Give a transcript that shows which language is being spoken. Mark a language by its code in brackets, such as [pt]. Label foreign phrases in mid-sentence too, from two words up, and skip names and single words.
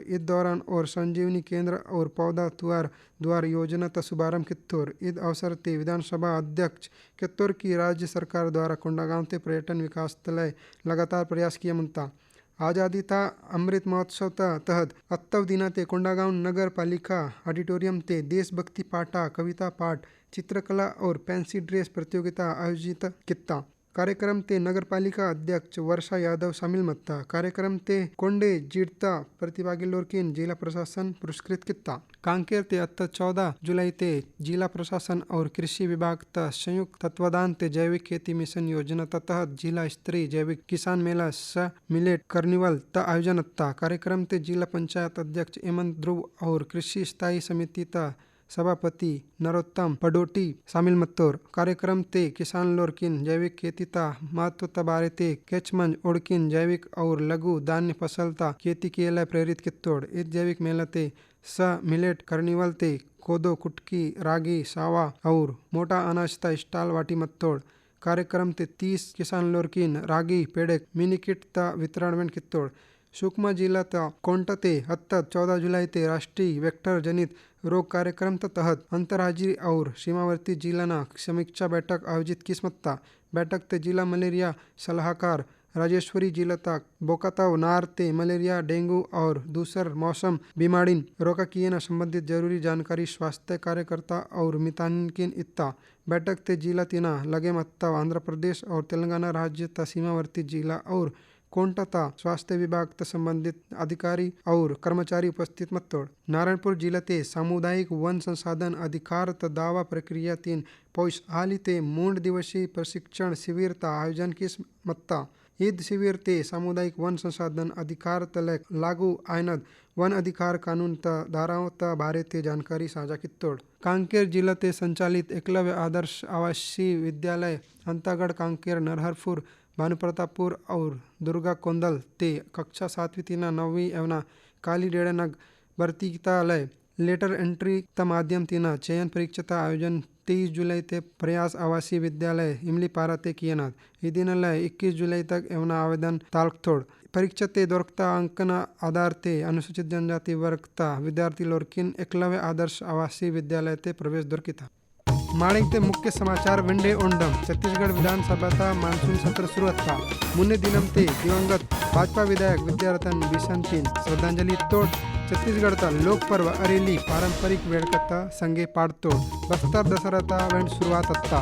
[gon] इस दौरान और संजीवनी केंद्र और पौधा तुआर द्वार योजना का शुभारंभ कित्तोर। इस अवसर ते विधानसभा अध्यक्ष कित्तोर की राज्य सरकार द्वारा कोंडागांव ते पर्यटन विकास तलय लगातार प्रयास किया मुनता। आज़ादी ता अमृत महोत्सव तहत अत्तव दिना ते कोंडागांव नगर पालिका ऑडिटोरियम ते देशभक्ति पाठा कविता पाठ चित्रकला और फैंसी ड्रेस प्रतियोगिता आयोजित कित्ता। कार्यक्रम ते नगर पालिका अध्यक्ष वर्षा यादव शामिल मत्ता। कार्यक्रम ते कोंडे जिड़ता प्रतिभागी लोरकिन जिला प्रशासन पुरस्कृत कित्ता। कांकेर ते 14 जुलाई ते जिला प्रशासन और कृषि विभाग ता संयुक्त तत्वाधान ते जैविक खेती मिशन योजना तहत जिला स्तरीय जैविक किसान मेला स मिलेट कार्निवल ता आयोजन अत्ता। कार्यक्रम ते जिला पंचायत अध्यक्ष हेमंत ध्रुव और कृषि स्थायी समिति ता सभापति नरोत्तम पडोटी शामिल मत्तोर। कार्यक्रम ते किसान लोरकिन जैविक खेती ता महत्व ता बारे ते केचमंज ओड़किन जैविक और लघु धान्य फसल ता खेती [hi] के लिए प्रेरित [gon] कित्तोड़। इस जैविक मेला ते स मिलेट कार्निवल ते कोदो कुटकी रागी सावा और मोटा अनाज ता स्टाल वाटी मत्तोड़। कार्यक्रम ते 30 किसान लोरकिन रागी पेड़क मिनी किट ता वितरण में कित्तोड़। सुकमा जिला ता कोंटा ते 14 जुलाई ते राष्ट्रीय वेक्टर जनित रोग कार्यक्रम तहत अंतर्राज्यीय और सीमावर्ती जिला ना समीक्षा बैठक आयोजित किस्मत्ता। बैठक ते जिला मलेरिया सलाहकार राजेश्वरी जिला तक बोकाताव नार ते मलेरिया डेंगू और दूसर मौसम बीमारिन रोका किए न संबंधित जरूरी जानकारी स्वास्थ्य कार्यकर्ता और मितानिन इत्ता। बैठक ते जिला तिना लगे मत्ता आंध्र प्रदेश और तेलंगाना राज्य ता सीमावर्ती जिला और कोंटा ता स्वास्थ्य विभाग ता संबंधित अधिकारी और कर्मचारी उपस्थित मत्तोड़। नारायणपुर जिला ते सामुदायिक वन संसाधन अधिकार ता दावा प्रक्रिया 3 पौष हाली ते मूंड दिवसीय प्रशिक्षण शिविर ता आयोजन किस मत्ता। ईद शिविर ते सामुदायिक वन संसाधन अधिकार तले लागू आयनद वन अधिकार कानून ता धाराओं ता बारे ते जानकारी साझा कित्तोड़। कांकेर जिला ते संचालित एकलव्य आदर्श आवासीय विद्यालय अंतागढ़ कांकेर नरहरपुर भानुप्रतापपुर और दुर्गा कोंदल ते कक्षा 7वीं तिना 9वीं एवं काली डेढ़ नग भर्तीतालय लेटर एंट्री ता माध्यम तिना चयन परीक्षा ता आयोजन 23 जुलाई ते प्रयास आवासीय विद्यालय इमली पारा ते कियनाद। इदिनलय 21 जुलाई तक एवं आवेदन तालकथोड़। परीक्षा ते दोरकता अंकना आधार ते अनुसूचित जनजाति वर्ग ता विद्यार्थी लोरकिन एकलव्य आदर्श आवासीय विद्यालय ते प्रवेश दोरकिता। माणिक ते मुख्य समाचार विंडे ओंडम छत्तीसगढ़ विधानसभा ता मानसून सत्र शुरू था। मुन्ने दिनम ते दिवंगत भाजपा विधायक विद्यारतन बिसंतीन श्रद्धांजलि तोड़ छत्तीसगढ़ ता लोक पर्व अरेली पारंपरिक वेड़कता संगे पाड़तोड़ बस्तर दशहरा ता वेंड शुरुआत अत्ता।